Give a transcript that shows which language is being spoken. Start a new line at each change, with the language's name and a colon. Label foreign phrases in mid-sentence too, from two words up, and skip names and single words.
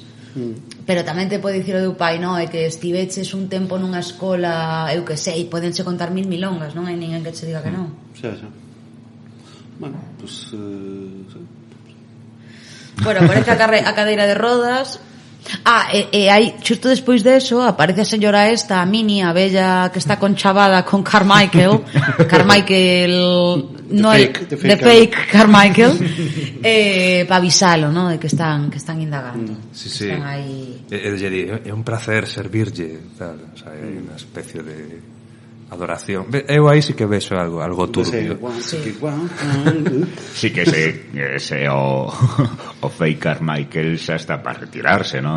Galician: Pero tamén te pode dicir o teu pai, non? É que estiveches un tempo nunha escola, eu que sei, podenche contar 1000 milongas, non hai ninguén que che diga que non. Xa. Bueno, pues... sí. Bueno, aparece a cadeira de rodas. E hai, xusto despois deso, aparece a señora esta, a Minnie, a bella que está conchavada con Carmichael no
English: the fake
Galician: Carmichael, para avisalo, ¿no? De que están indagando. Sí, sí. Están aí. É un placer servirlle, tal,
Spanish: o sea,
Galician: hai unha especie de adoración. Eu aí sí que vexo algo turbio. Sí que ese o fake Carmichael xa está para retirarse, ¿no?